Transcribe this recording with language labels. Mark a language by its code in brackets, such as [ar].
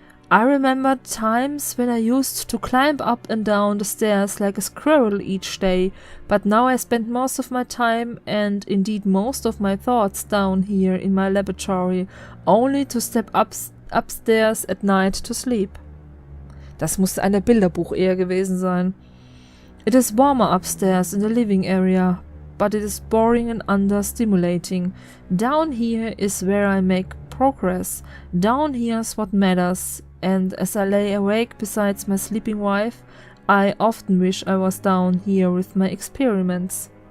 [en] I remember times when I used to climb up and down the stairs like a squirrel each day, but now I spend most of my time and indeed most of my thoughts down here in my laboratory, only to step upstairs at night to sleep. [de] Das musste eine Bilderbuch-Ehe gewesen sein. [en] It is warmer upstairs in the living area, but it is boring and understimulating. Down here is where I make progress. Down here's what matters. And as I lay awake beside my sleeping wife, I often wish I was down here with my experiments.